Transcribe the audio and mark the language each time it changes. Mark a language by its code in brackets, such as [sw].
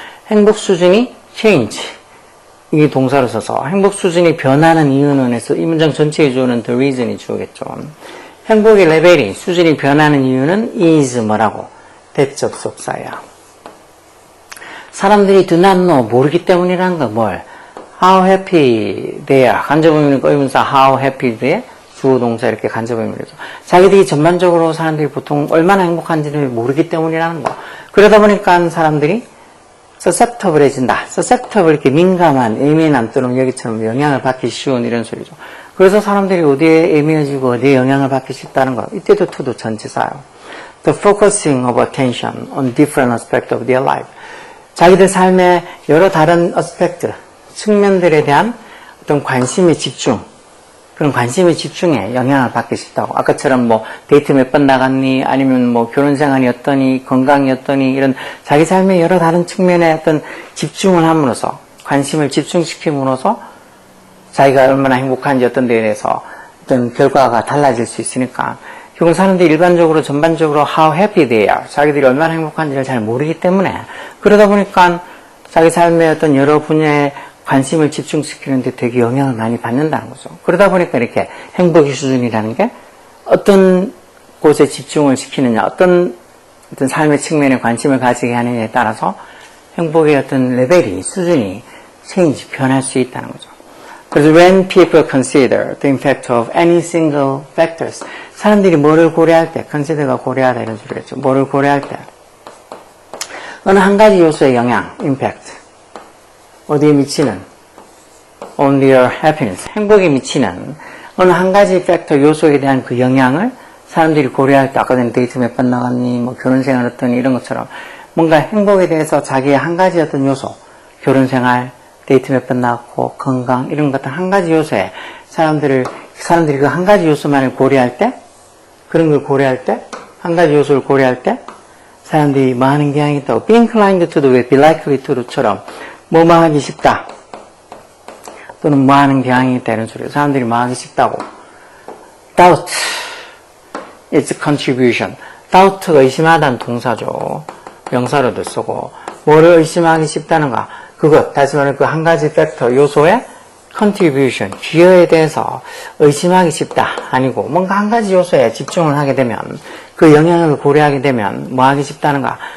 [ko] 행복 수준이 change. 이게 동사로 써서 행복 수준이 변하는 이유는 해서 이 문장 전체에 주어는 the reason이 주어겠죠. 행복의 레벨이 수준이 변하는 이유는 is 뭐라고? 대접속사야. 사람들이 [en] do not know, [ko] 모르기 때문이라는 거 뭘? [en] how happy they are. [ko] 간접의미는 의문사 [en] how happy they are. [ko] 주어 동사 이렇게 간접의미죠. 자기들이 전반적으로 사람들이 보통 얼마나 행복한지를 모르기 때문이라는 거. 그러다 보니까 사람들이 susceptible해진다. susceptible 이렇게 민감한, 예민한 또는 여기처럼 영향을 받기 쉬운 이런 소리죠. 그래서 사람들이 어디에 예민해지고 어디에 영향을 받기 쉽다는 거. 이때도 to도 전치사요. [en] The focusing of attention on different aspects of their life. [ko] 자기들 삶의 여러 다른 aspect, 측면들에 대한 어떤 관심의 집중, 그런 관심의 집중에 영향을 받기 쉽다고. 아까처럼 뭐 데이트 몇 번 나갔니, 아니면 뭐 결혼 생활이 어떠니, 건강이 어떠니, 이런 자기 삶의 여러 다른 측면에 어떤 집중을 함으로써, 관심을 집중시킴으로써 자기가 얼마나 행복한지 어떤 데에 대해서 어떤 결과가 달라질 수 있으니까. 결국 사람들이 일반적으로 전반적으로 [en] how happy they are, [ko] 자기들이 얼마나 행복한지를 잘 모르기 때문에 그러다 보니까 자기 삶의 어떤 여러 분야에 관심을 집중시키는데 되게 영향을 많이 받는다는 거죠. 그러다 보니까 이렇게 행복의 수준이라는 게 어떤 곳에 집중을 시키느냐, 어떤 삶의 측면에 관심을 가지게 하느냐에 따라서 행복의 어떤 레벨이, 수준이 change, 변할 수 있다는 거죠. 그래서 [en] when people consider the impact of any single factors, [ko] 사람들이 뭐를 고려할 때, consider가 고려하다 이런 소리겠죠. 뭐를 고려할 때 어느 한 가지 요소의 영향, impact, 어디에 미치는 [en] on their happiness, [ko] 행복에 미치는 어느 한 가지 팩터, 요소에 대한 그 영향을 사람들이 고려할 때, 아까 전에 데이트 몇 번 나갔니, 뭐 결혼생활 어떠니 이런 것처럼 뭔가 행복에 대해서 자기의 한 가지 어떤 요소, 결혼생활, 데이트 몇 번 나갔고, 건강 이런 것 같은 한 가지 요소에 사람들이 그 한 가지 요소만을 고려할 때, 그런 걸 고려할 때, 한 가지 요소를 고려할 때 사람들이 뭐 하는 경향이 있다고. [en] be inclined to [ko] 도 왜 [en] be likely to [ko] 처럼 뭐뭐 하기 쉽다 또는 뭐 하는 경향이 있다 이런 소리예요. 사람들이 뭐 하기 쉽다고. [en] doubt its contribution. [ko] doubt가 의심하다는 동사죠. 명사로도 쓰고 뭐를 의심하기 쉽다는가. 그것, 다시 말해 그 한 가지 팩터, 요소의 contribution, 기여에 대해서 의심하기 쉽다. 아니고 뭔가 한 가지 요소에 집중을 하게 되면 그 영향을 고려하기 되면 뭐 하기 쉽다는가.